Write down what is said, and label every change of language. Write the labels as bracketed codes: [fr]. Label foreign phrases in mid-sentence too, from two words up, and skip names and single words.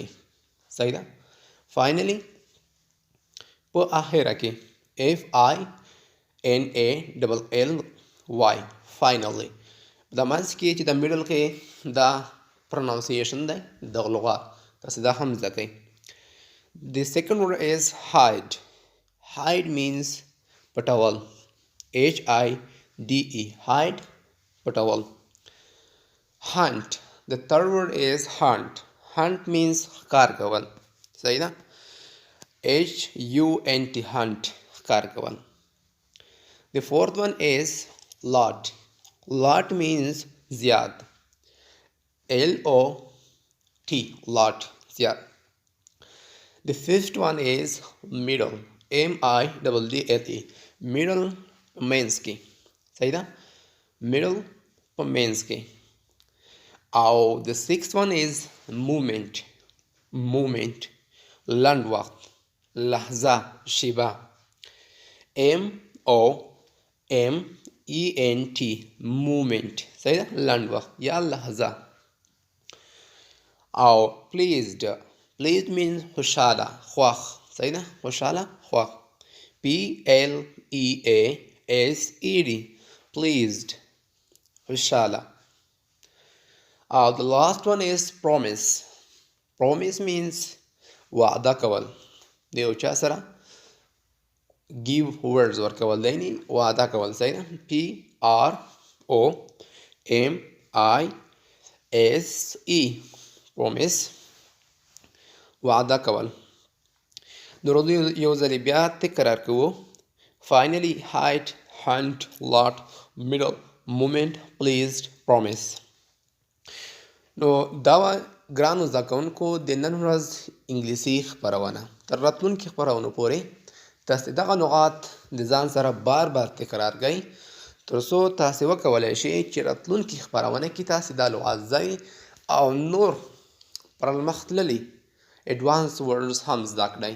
[ps] صحیح ده؟ فاینلی په آخره کې. [en] FINALLY فاینلی. [ps] دا منځ کې چې د میډل کې دا پرونانسیشن دی دغه لغات، تاسې دا هم زده کړئ. [en] The second word is hide. Hide means پټول. HIDE hide پټول. Hunt. The third word is hunt. Hunt means [ps] ښکار کول. صحیح ده؟ [en] HUNT hunt [ps] ښکار کول. [en] The fourth one is lot. Lot means زیاد. LOT lot زیاد. The fifth one is middle. MIDDLE middle [ps] منځ کې. صحیح ده؟ middle په منځ کې. [en] او the sixth one is movement. [ps] movement لنډ وخت، لحظه، شیبه. [en] MOMENT movement. [ps] صحیح ده؟ لنډ وخت یا لحظه. او pleased. [en] pleased means [ps] خوشحاله، خوښ. صحیح ده؟ خوشحاله، خوښ. [en] PLEASED pleased خوشحاله. The last one is promise. Promise means [ps] وعده کول. د یو چا سره [en] give words [ps] ورکول، یعنی وعده کول. صحیح ده؟ [en] PROMISE promise [ps] وعده کول. د ورځو یو ځلې بیا تکرار کوو. [en] Finally, hide, hunt, lot, middle, moment, pleased, promise. [ps] نو دا ګرانو زده کوونکو د نن ورځ انګلیسي خپرونه. تر راتلونکي خپرونو پورې تاسې دغه لغات د ځان سره بار بار تکرار کړئ تر څو تاسې وکولی شئ چې راتلونکي خپرونه کې تاسې دا لغات ځای او نور پرمخ تللي [en] advance words [ps] هم زده کړئ.